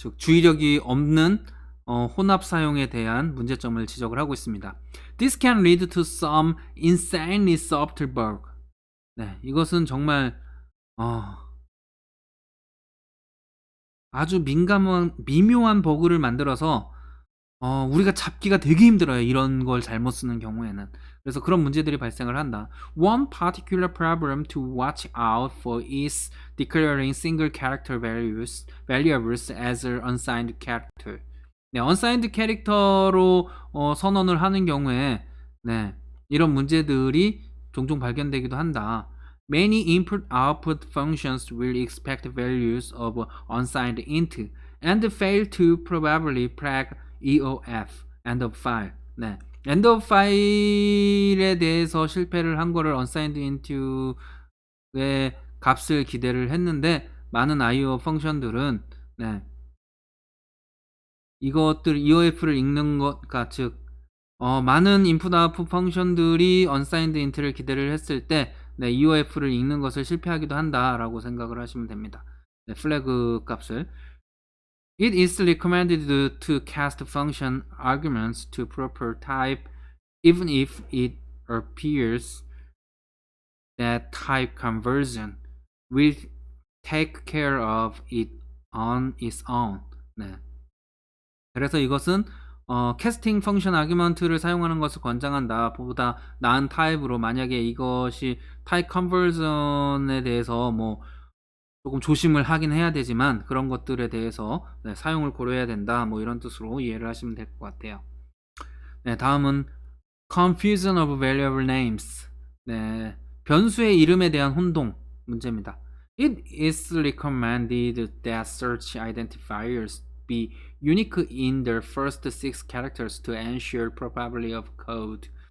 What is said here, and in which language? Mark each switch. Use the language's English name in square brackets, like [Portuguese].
[Korean] 즉 주의력이 없는 혼합 사용에 대한 문제점을 지적을 하고 있습니다. [English] This can lead to some insanely subtle bug. [Korean] 네, 이것은 정말 아주 미묘한 버그를 만들어서 우리가 잡기가 되게 힘들어요. 이런 걸 잘못 쓰는 경우에는. 그래서 그런 문제들이 발생을 한다. [English] One particular problem to watch out for is declaring single character variables as an unsigned character. [Korean] 네, unsigned 캐릭터로 선언을 하는 경우에 네, 이런 문제들이 종종 발견되기도 한다. [English] Many input-output functions will expect values of unsigned int and fail to probably flag EOF, end of file. [Korean] 네, end of file에 대해서 실패를 한 거를 unsigned int의 값을 기대를 했는데 많은 IO 펑션들은 네, 이것들 EOF를 읽는 것과 즉 많은 인풋 아웃풋 펑션들이 unsigned int를 기대를 했을 때 네, EOF를 읽는 것을 실패하기도 한다라고 생각을 하시면 됩니다. 네, 플래그 값을 [English] It is recommended to cast function arguments to proper type even if it appears that type conversion will take care of it on its own. 네. [Korean] 그래서 이것은 캐스팅 펑션 아규먼트를 사용하는 것을 권장한다. 보다 나은 타입으로 만약에 이것이 타입 컨버전에 대해서 뭐 조금 조심을 하긴 해야 되지만 그런 것들에 대해서 네, 사용을 고려해야 된다. 뭐 이런 뜻으로 이해를 하시면 될 것 같아요. 네, 다음은 [English] confusion of variable names. [Korean] 네, 변수의 이름에 대한 혼동 문제입니다. [English] It is recommended that search identifiers be unique in their first 6 characters to ensure probability of code.